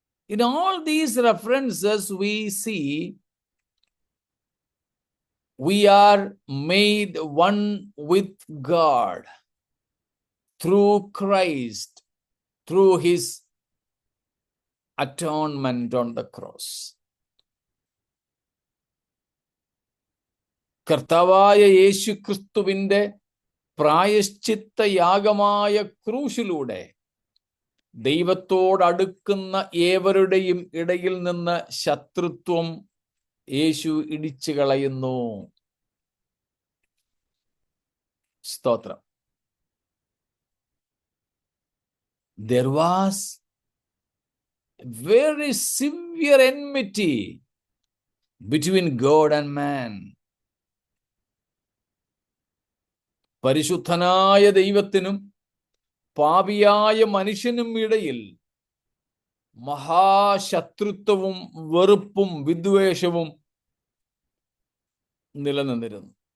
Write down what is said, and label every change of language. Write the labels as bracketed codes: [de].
[en] In all these references we see we are made one with God through Christ, through his atonement on the cross. [ml] കർത്താവായ യേശു ക്രിസ്തുവിന്റെ പ്രായശ്ചിത്ത യാഗമായ ക്രൂശിലൂടെ ദൈവത്തോടടുക്കുന്ന ഏവരുടെയും ഇടയിൽ നിന്ന് ശത്രുത്വം യേശു ഇടിച്ചു കളയുന്നു. സ്തോത്രം. [en] There was very severe enmity between God and man. [ml] പരിശുദ്ധനായ ദൈവത്തിനും പാപിയായ മനുഷ്യനും ഇടയിൽ മഹാശത്രുത്വവും വെറുപ്പും വിദ്വേഷവും നിലനിന്നിരുന്നു.